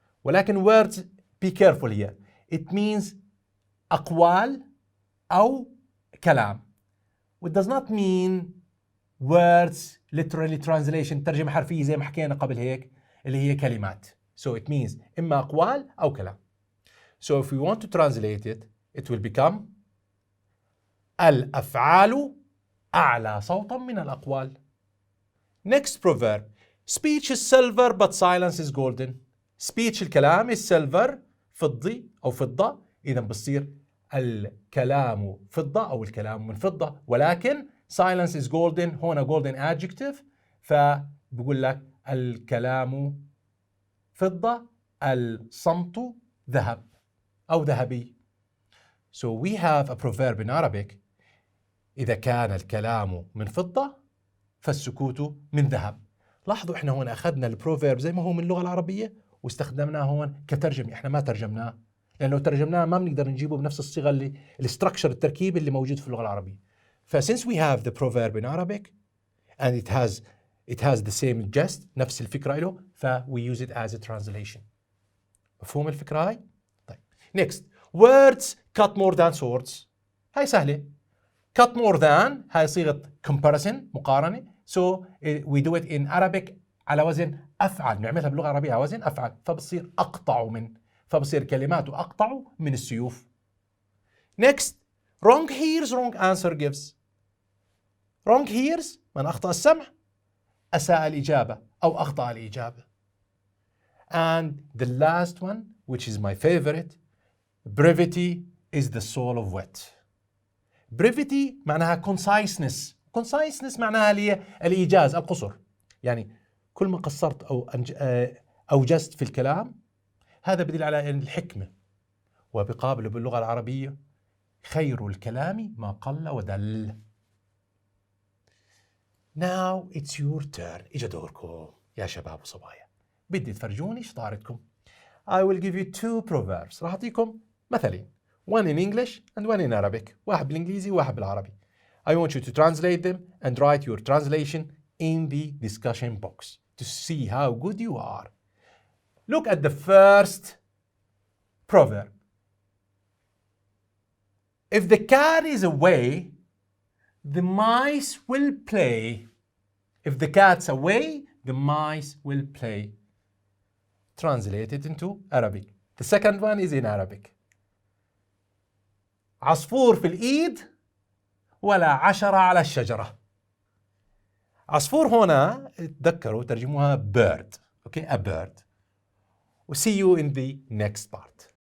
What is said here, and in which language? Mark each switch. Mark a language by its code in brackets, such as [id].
[ar] ولكن [en] words, be careful here. It means [ar] أقوال أو كلام. [en] It does not mean words, literally translation, [ar] ترجمة حرفية زي ما حكينا قبل هيك اللي هي كلمات. [en] So it means [ar] إما أقوال أو كلام. [en] So if we want to translate it, it will become [ar] الأفعال أعلى صوتا من الأقوال. [en] Next proverb. Speech is silver but silence is golden. [ar] Speech الكلام [en] is silver [ar] فضي أو فضة، إذا بصير الكلام فضة أو الكلام من فضة، ولكن [en] silence is golden [ar] هنا golden adjective، فبقول لك الكلام فضة الصمت ذهب أو ذهبي. [en] So we have a proverb in Arabic. [ar] إذا كان الكلام من فضة فالسكوت من ذهب. لاحظوا احنا هون أخذنا البروفيرب زي ما هو من اللغة العربية واستخدمناه هون كترجمة. احنا ما ترجمناه، لأنه لو ترجمناه ما بنقدر نجيبه بنفس الصيغة اللي الستركشر التركيب اللي موجود في اللغة العربية. [en] فsince we have the proverb in Arabic and it has the same gist [ar] نفس الفكرة له، [en] we use it as a translation. [ar] مفهوم الفكرة هاي؟ طيب [en] next words cut more than swords. [ar] هاي سهلة. [en] cut more than [ar] هاي صيغة [en] comparison مقارنة. so we do it in Arabic [ar] على وزن أفعل، نعملها باللغة العربية على وزن أفعل، فبصير أقطع من، فبصير كلماته أقطع من السيوف. [en] next wrong hears wrong answer gives. wrong hears [ar] من أخطأ السمع أساء الإجابة أو أخطأ الإجابة. [en] and the last one which is my favorite, brevity is the soul of wit. brevity معناها conciseness. [ar] conciseness معناها الإيجاز القصر، يعني كل ما قصرت أو أوجزت في الكلام هذا بدل على الحكمة. وبقابله باللغة العربية خير الكلام ما قل ودل. [en] Now it's your turn. [ar] إجا دوركم يا شباب وصبايا، بدي تفرجوني شطارتكم. [en] I will give you two proverbs. [ar] راح أعطيكم مثلين. [en] One in English and one in Arabic. [ar] واحد بالإنجليزي وواحد بالعربي. [en] I want you to translate them and write your translation in the discussion box to see how good you are. Look at the first proverb. If the cat is away, the mice will play. If the cat's away, the mice will play. Translate it into Arabic. The second one is in Arabic. [ar] عصفور في الإيد ولا عشرة على الشجرة. عصفور هنا تذكروا ترجموها [en] bird. Okay, a bird. We'll see you in the next part.